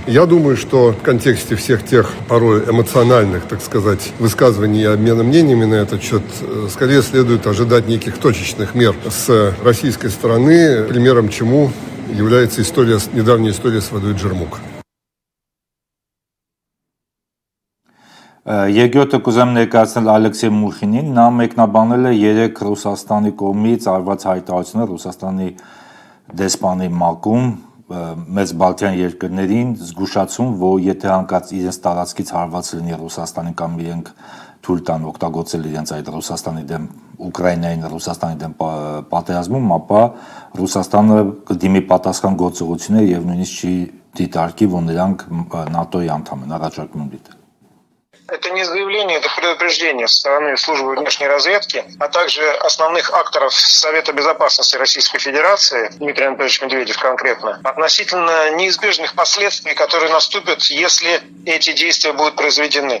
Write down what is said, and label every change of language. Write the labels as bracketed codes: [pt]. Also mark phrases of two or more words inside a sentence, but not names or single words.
[ru] Я думаю, что в контексте всех тех порой эмоциональных, так сказать, высказываний и обмена мнениями на этот счет, скорее следует ожидать неких точечных мер с российской стороны, примером чему является недавняя история с водой Джермук. [hy] Երկրորդը կուզեմ ներկայացնել Ալեքսեյ Մուրխինին, նա մեկնաբանել է 3 Ռուսաստանի կողմից արված հայտարարությունները Ռուսաստանի դեսպանի ՄԱԿ-ում մեծ Բալթյան երկրներին զգուշացում, որ եթե հանկարծ իրենց տարածքից հարված լինի Ռուսաստանին կամ իրենք թույլ տան օգտագործել իրենց այդ Ռուսաստանի դեմ Ուկրաինային Ռուսաստանի դեմ պատերազմում, ապա Ռուսաստանը կդիմի պատասխան գործողություններ եւ նույնիսկ չի դիտարկի, որ նրանք ՆԱՏՕ-ի անդամ են, առաջարկում եմ դիտել։ [ru] Это не заявление, это предупреждение со стороны службы внешней разведки, а также основных акторов Совета Безопасности Российской Федерации, Дмитрий Анатольевич Медведев конкретно, относительно неизбежных последствий, которые наступят, если эти действия будут произведены.